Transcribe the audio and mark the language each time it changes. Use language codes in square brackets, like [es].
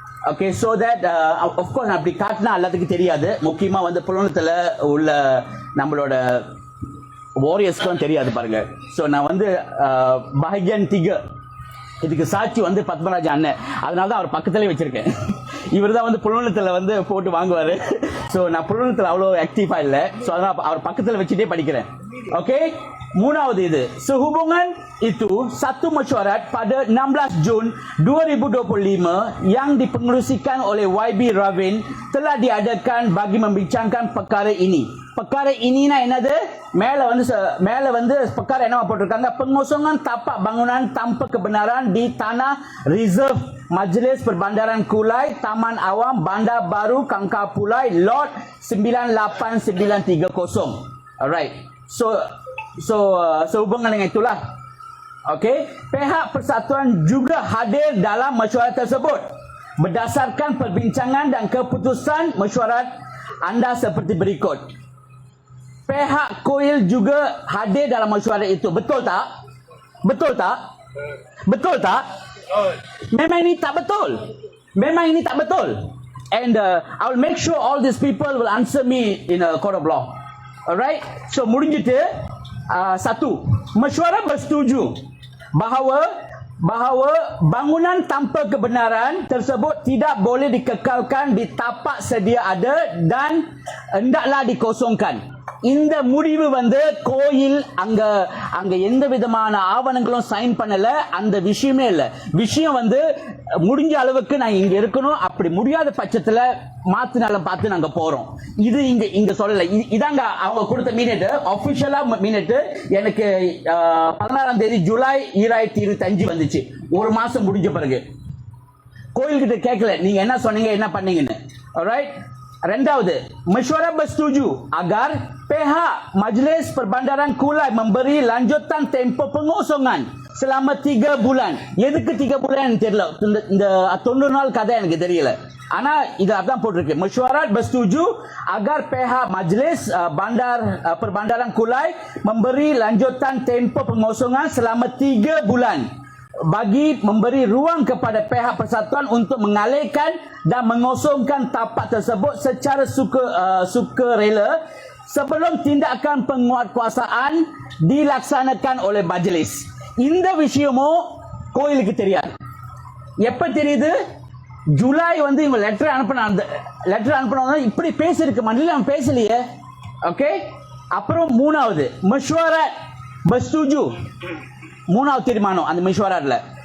[ta] Okay, so that of course நான் அப்படி காட்டினா எல்லாத்துக்கும் தெரியாது. முக்கியமா வந்து புலனத்துல உள்ள நம்மளோட வாரியர்ஸ்க்கும் தெரியாது பாருங்க. சோ நான் வந்து பாக்யன் 3 இதுக்கு சாட்சி வந்து பத்மராஜ அண்ணன், அதனால தான் அவர் பக்கத்திலே வச்சிருக்கேன். இவர் தான் வந்து புலனத்துல வந்து போட்டு வாங்குவாரு. சோ நான் புலனத்துல அவ்வளவு ஆக்டிவா இல்ல, சோ அதனால அவர் பக்கத்துல வச்சுட்டே படிக்கிறேன். [ms] ஓகே, [ta] மூணாவது இது [ms] sehubungan itu satu mesyuarat pada 16 Jun 2025 yang dipengerusikan oleh YB Ravin telah diadakan bagi membincangkan perkara ini. perkara iniனா [ta] என்னது, மேல வந்து [ms] perkara [ta] என்னவா போட்டிருக்காங்க, [ms] pengosongan tapak bangunan tanpa kebenaran di tanah reserve Majlis Perbandaran Kulai Taman Awam Bandar Baru Kangkar Pulai lot 98930. Alright, so sehubungan dengan itulah, okay, pihak persatuan juga hadir dalam mesyuarat tersebut. Berdasarkan perbincangan dan keputusan mesyuarat anda seperti berikut. Pihak koil juga hadir dalam mesyuarat itu. Betul tak? Betul tak? Betul tak? Memang ini tak betul. Memang ini tak betul. [en] And I will make sure all these people will answer me in a court of law. Alright? [ms] So முடிஞ்சிட்டு satu, mesyuarat bersetuju bahawa bangunan tanpa kebenaran tersebut tidak boleh dikekalkan di tapak sedia ada dan hendaklah dikosongkan. [ta] இந்த முடிவு வந்து கோயில் அங்க எந்த விதமான ஆவணங்களும் sign பண்ணல, அந்த விஷயமே இல்ல. விஷயம் வந்து முடிஞ்ச அளவுக்கு நான் இங்க இருக்கணும், அப்படி முடியாத பட்சத்துல மாத்தினாலும் பார்த்து நாங்க போறோம். இது இங்க சொல்லல. இதாங்க அவங்க கொடுத்த மினிட், ஆபீஷியலா மினிட். எனக்கு 16ஆம் தேதி ஜூலை 2025 வந்துச்சு, ஒரு மாசம் முடிஞ்ச பிறகு. கோயில்கிட்ட கேட்கல நீங்க என்ன சொன்னீங்க என்ன பண்ணீங்கன்னு. [ms] alright, ரெண்டாவது, mesyuarat bersetuju agar pihak Majlis Perbandaran Kulai memberi lanjutan tempoh pengosongan selama 3 bulan. [ta] எதுக்கு 3 bulan தெரியல, இந்த 90 நாள் கதை எனக்கு தெரியல. ஆனா இது அதான் போட்டிருக்கு, [ms] mesyuarat bersetuju agar pihak Majlis Perbandaran Kulai memberi lanjutan tempoh pengosongan selama 3 bulan bagi memberi ruang kepada pihak persatuan untuk mengalihkan dan mengosongkan tapak tersebut secara sukarela sebelum tindakan penguatkuasaan dilaksanakan oleh majlis. [ta] இந்த விஷயமும் கோயிலுக்கு தெரியாது. எப்ப தெரியுது, ஜூலை வந்து இவங்க letter அனுப்பினா இப்படி பேசிருக்கு, மண்டல அவன் பேசலையே. ஓகே, அப்புறம் மூணாவது, [ms] mesyuarat bersetuju [ta] மூணாவது தீர்மானம் அந்த mesyuaratல.